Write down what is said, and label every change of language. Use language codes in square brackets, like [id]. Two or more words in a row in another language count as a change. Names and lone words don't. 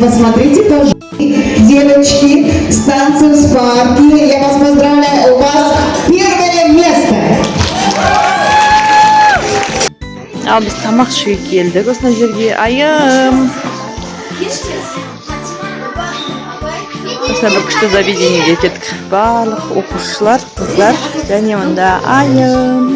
[ru] Посмотрите, пожалуйста. Девочки, станцию с парки. Я вас поздравляю. У вас первое место. [kk] Ал біз тамақ ішуге келдік осындай жерге. Айым. Осындай бір күшті заведениеге келдік. Барлық оқушылар, қыздар. Және онда айым.